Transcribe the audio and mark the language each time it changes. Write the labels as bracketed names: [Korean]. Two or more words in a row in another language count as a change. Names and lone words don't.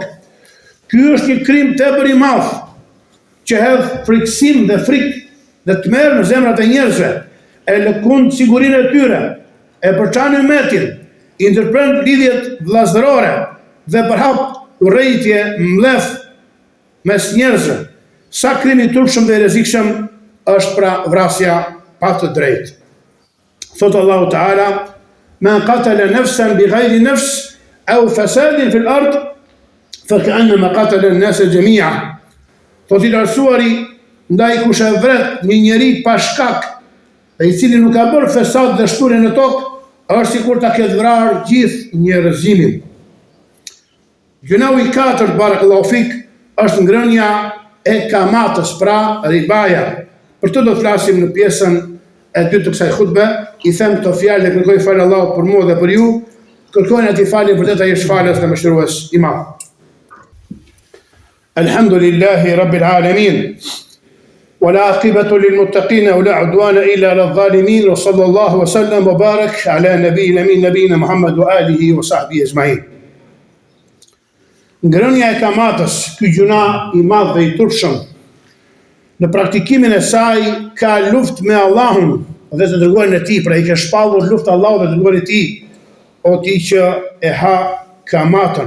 [Albanian] Ky është një krim tepër i madh që hedh frikësim dhe frikë dhe tmerr në zemrat e njerëzve, e lëkund sigurinë e tyre, e përçan umetin, i ndërprend lidhjet vllazërore dhe përhap urrejtje mlef mes njerëzve. Sa krimi i turpshëm dhe rrezikshëm është pra vrasja pa të drejtë. Thot Allahu Teala: [Arabic] "من قتل نفسا بغير نفس أو فساد في الأرض فكأنما قتل الناس جميعا." [Albanian] Thot i lartësuari, ndaj kush e vret një njeri pa shkak, dhe i cili nuk ka bërë fesad dhe shturje në tokë, është sikur ta ketë vrarë gjithë njerëzimin. Gjunahu i katërt, [Arabic] بارك الله فيك, [Albanian] është ngrënia e kamatës, pra ribaja. Për të do të flasim në pjesën e dytë të kësaj hutbe. I them këto fjalë dhe kërkoj falë Allahut për mua dhe për ju. Kërkojnë ati falje, vërtet ai është falës dhe mëshirues i madh. [Arabic] الحمد لله رب العالمين. والعاقبة للمتقين ولا عدوان إلا على الظالمين وصلى الله وسلم وبارك على نبينا محمد وآله وصحبه أجمعين. [Albanian] Ngrënia e kamatës, ky gjuna i madh dhe i turpshëm, në praktikimin e saj ka luftë me Allahun dhe të dërguarin e tij, pra i ka shpallur luftë Allahut dhe të dërguarit e tij, o ti që e ha kamatën.